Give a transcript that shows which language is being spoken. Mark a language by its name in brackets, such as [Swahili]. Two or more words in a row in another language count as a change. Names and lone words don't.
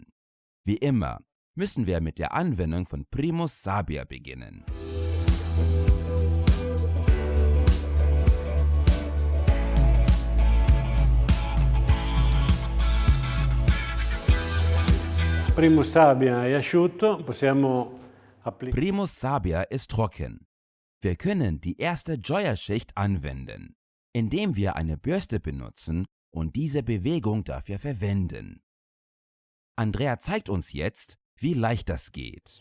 [German] Wie immer müssen wir mit der Anwendung von Primus Sabia beginnen. [Italian] Primus Sabia è asciutto, possiamo applicare. [German] Primus Sabia ist trocken. Wir können die erste Gioia-Schicht anwenden, indem wir eine Bürste benutzen und diese Bewegung dafür verwenden. Andrea zeigt uns jetzt, wie leicht das geht.